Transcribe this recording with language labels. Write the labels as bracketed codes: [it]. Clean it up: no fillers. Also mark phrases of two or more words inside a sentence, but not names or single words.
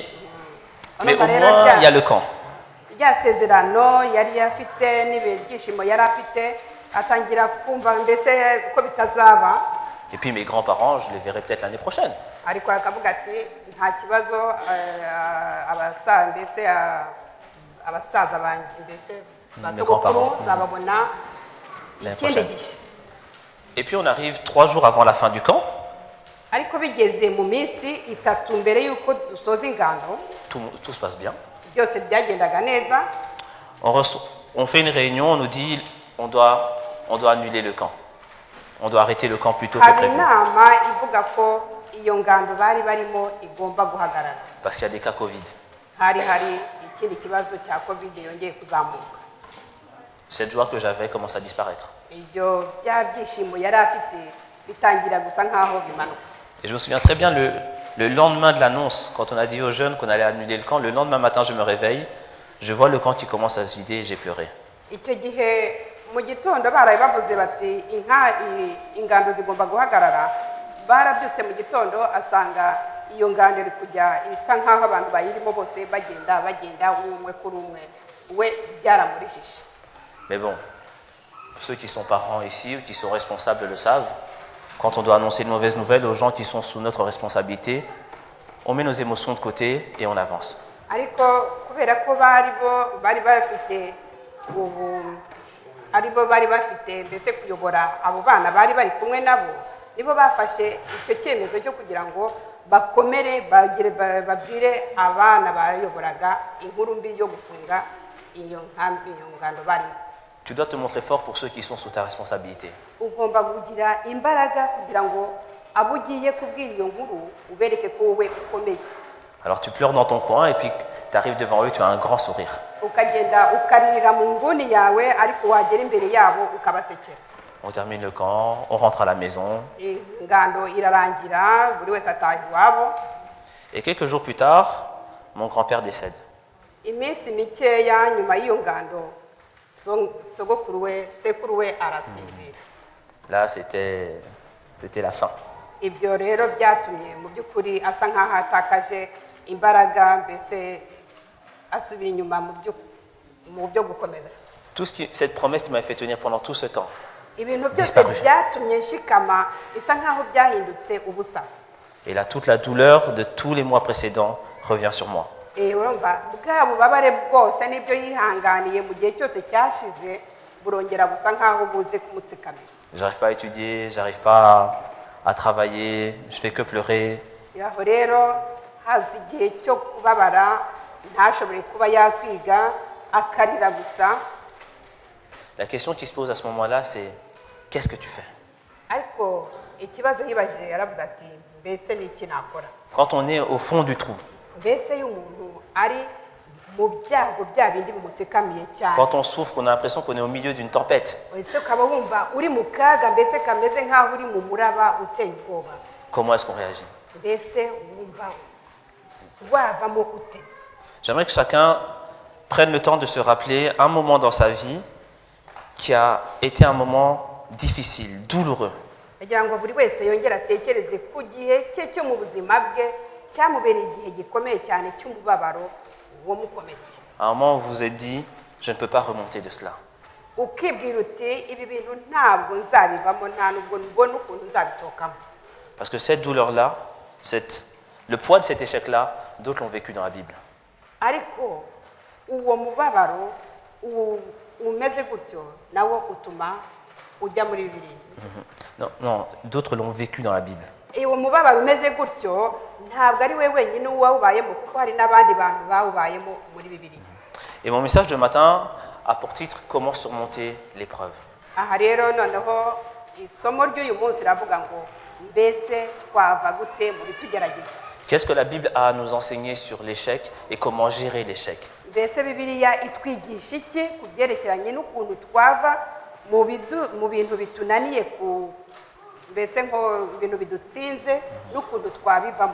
[fr] Mais au moins, il y a le camp. [rw] Rya sezerano yari afite n'ibyishimo yari afite atangira kumva mbese ko bitazaba. [fr] Et puis mes grands-parents, je les verrai peut-être l'année prochaine. [rw] Ariko akavuga ati nta kibazo, abasaza banjye mbese basogokuru nzababona ikindi gihe. [fr] Et puis on arrive 3 jours avant la fin du camp. [rw] Ariko bigeze mu minsi itatu mbere yuko dusoza ingando, [fr] tout se passe bien. [rw] Byose byagendaga neza. [fr] On fait une réunion, on nous dit on doit annuler le camp. On doit arrêter le camp plus tôt que prévu. [rw] Inama ivuga ko iyo ngando bari barimo igomba guhagarara. [fr] Parce qu'il y a des cas Covid. [rw] Hari ikindi kibazo cya Covid yongeye kuzamuka. [fr] Cette joie que j'avais commence à disparaître. [rw] Ibyo bya byishimo yari afite bitangira gusa nkaho bimanuka. [fr] Et je me souviens très bien le lendemain de l'annonce, quand on a dit aux jeunes qu'on allait annuler le camp, le lendemain matin je me réveille, je vois le camp qui commence à se vider et j'ai pleuré. [rw] Icyo gihe mu gitondo baraye bavuze bati ingando zigomba guhagarara, barabyutse mu gitondo asanga iyo ngando iri kujya isa nk'aho abantu bayirimo bose bagenda umwe kuri umwe we byaramurishije. [fr] Mais bon, ceux qui sont parents ici ou qui sont responsables le savent. Quand on doit annoncer une mauvaise nouvelle aux gens qui sont sous notre responsabilité, on met nos émotions de côté et on avance. [rw] Ariko kubera ko bari bafite mbese kuyobora abo bana bari bari kumwe nabo, nibo bafashe icyo cyemezo cyo kugira ngo bakomere babwire abana bayoboraga inkuru mbi yo gufunga iyo ngando barimo. [fr] Tu dois te montrer fort pour ceux qui sont sous ta responsabilité. [rw] Ugomba kugira imbaraga kugira ngo abo ugiye kubwira iyo nkuru ubereke ko wowe ukomeye. [fr] Alors tu pleures dans ton coin et puis tu arrives devant eux, tu as un grand sourire. [rw] Ukagenda ukaririra mu nguni yawe ariko wagera imbere yabo ukabasekera. [fr] On termine le camp, on rentre à la maison. [rw] Ingando irarangira, buri wese ataha iwabo. [fr] Et quelques jours plus tard, mon grand-père décède. [rw] Iminsi mikeya nyuma y'iyo ngando sekuru we arasinzira. [fr] Là, c'était la fin. [rw] Ibyo rero byatumye mu by'ukuri asa nk'aho atakaje imbaraga, mbese asubira inyuma mu byo gukomeza. [fr] Cette promesse qui m'a fait tenir pendant tout ce temps. [rw] Ibintu byose byatumye nshikama bisa nk'aho byahindutse ubusa. [fr] Et là, toute la douleur de tous les mois précédents revient sur moi. [rw] Urumva bwa bubabare bwose n'ibyo yihanganiye mu gihe cyose cyashize burongera busa nk'aho buje kumutsikamira. [fr] J'arrive pas à étudier, j'arrive pas à travailler, je fais que pleurer. [rw] Yaho rero haza igihe cyo kubabara, ntashobore kuba yakwiga, akarira gusa. [fr] La question qui se pose à ce moment-là, c'est qu'est-ce que tu fais? [rw] Ariko ikibazo yibajije yaravuze ati mbese ni iki nakora? [fr] Quand on est au fond du trou. [rw] Mbese y'umuntu ari mu byago bya bindi bimutsikamiye cyane. [fr] Quand on souffre, on a l'impression qu'on est au milieu d'une tempête. [rw] Ese ukaba wumva uri mu kaga, mbese kameze nk'aho uri mu muraba uteye ubwoba. [fr] Comment est-ce qu'on réagit? [rw] Mbese wumva wavamo ute? [fr] J'aimerais que chacun prenne le temps de se rappeler un moment dans sa vie qui a été un moment difficile, douloureux. [rw] Kugira ngo buri wese yongera atekereze ku gihe cye cyo mu buzima bwe cyamubereye igihe gikomeye cyane cy'umubabaro wo mukomeye. [fr] À un moment où vous vous êtes dit, je ne peux pas remonter de cela. [rw] Ukibwira uti ibi bintu ntabwo nzabivamo, nta nubwo mbona ukuntu nzabisohokamo. [fr] Parce que cette douleur-là, le poids de cet échec-là, d'autres l'ont vécu dans la Bible. [rw] Ariko uwo mubabaro umeze gutyo nawo utuma ujya muri Bibiliya. [fr] Non, d'autres l'ont vécu dans la Bible. [rw] Uwo mubabaro umeze gutyo ntabwo ari we wenyine uwawubayemo, kuko hari n'abandi bantu bawubayemo muri Bibiliya. [fr] Et mon message de matin a pour titre « Comment surmonter l'épreuve ». [rw] Aha rero noneho isomo ry'uyu munsi ravuga ngo mbese twava gute muri tugerageza. [fr] Qu'est-ce que la Bible a à nous enseigner sur l'échec et comment gérer l'échec? [rw] Mbese Bibiliya itwigisha iki ku byerekeranye n'ukuntu twava mu bintu bitunaniye, mbese nko ibintu bidutsinze n'ukuntu twabivamo.